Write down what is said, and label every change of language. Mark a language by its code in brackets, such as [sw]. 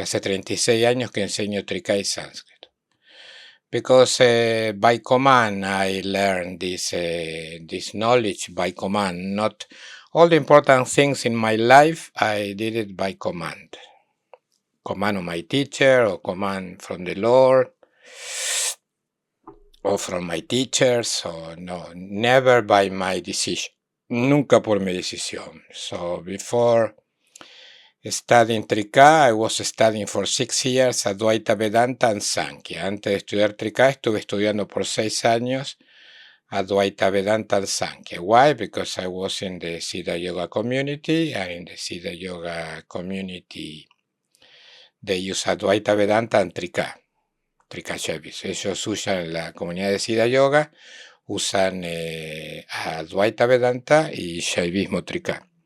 [es] Hace 36 años que enseño Trika y sánscrito. [en] Because by command I learned this knowledge by command. Not all the important things in my life, I did it by command. Command of my teacher, or command from the Lord, or from my teachers, or no, never by my decision. [es] Nunca por mi decisión. [en] So before studying Trika, I was studying for 6 years Advaita Vedanta and Sankhya. [es] Antes de estudiar Trika, estuve estudiando por 6 años Advaita Vedanta and Sankhya. [en] Why? Because I was in the Siddha Yoga community, and in the Siddha Yoga community they use Advaita Vedanta and Trika Shaivis. [es] Ellos usan en la comunidad de Siddha Yoga, usan Advaita Vedanta y Shaivismo Trika.